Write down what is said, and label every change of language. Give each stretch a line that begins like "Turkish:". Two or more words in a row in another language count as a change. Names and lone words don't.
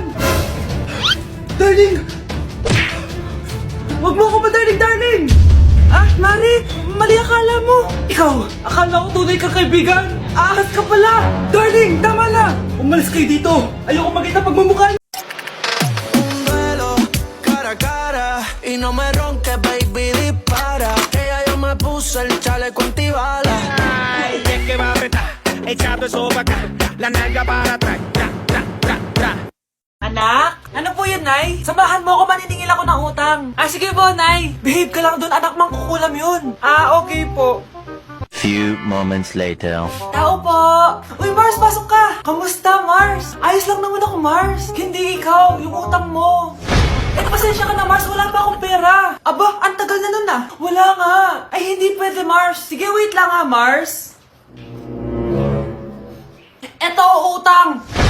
Filipino: Darling! Wag mo ako ba, darling! Mari! Mali akala mo! Ikaw! Akala ko tunay kang kaibigan! Ahas ka pala! Darling! Tama na! Umalis kayo dito! Ayoko makita pagmumukha niyo!
Spanish: Un duelo cara a cara y no me ronques, baby, dispara. Que ya yo me puse el chaleco antibala. Ay, es que va a apretar, echando eso para acá, la nalga para atrás, tra, tra, tra, tra.
Filipino: Anak? Ano po yun, Nay? Samahan mo ako, maniningil ako ng utang. Sige po, Nay. Behave ka lang doon, anak, mangkukulam yun. Okay po.
English: Few moments later.
Filipino: Tao po! Uy, Mars, pasok ka! Kamusta, Mars? Ayos lang naman ako, Mars. Hindi ikaw, yung utang mo. Pasensya ka na, Mars. Wala pa akong pera. Aba, ang tagal na nun ah. Wala nga. Ay, hindi pwede, Mars. Sige, wait lang ha, Mars. Eto, utang.